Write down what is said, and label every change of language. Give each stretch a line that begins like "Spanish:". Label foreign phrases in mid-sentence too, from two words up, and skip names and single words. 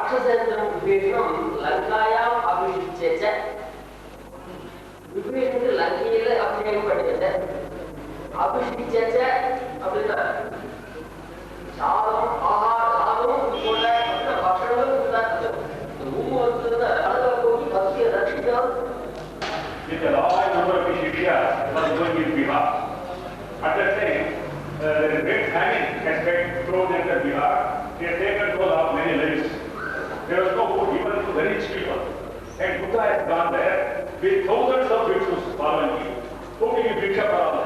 Sanskrit: रामचंद्रं विभीषणं लङ्कायाम् अभिषिच्य च
Tamil: विभीषणुக்கு லங்கையில அபிஷேகம் பண்ணியது
Sanskrit: अभिषिच्य च
Tamil: அப்படின்னா சாதம் ஆகாரம் போல பக்ஷணங்கள் கொடுத்தாங்க மூணு வருஷத்துல அதுல போய் பக்தியை ரட்சிக்கணும்.
English: With a large number of Shishya was going in Bihar. At that time, the great famine had spread throughout the entire Bihar. They had taken toll of many lives. There was no food even to the rich people. And Buddha had gone there with thousands of bhikshus following him, cooking a bhiksha for all.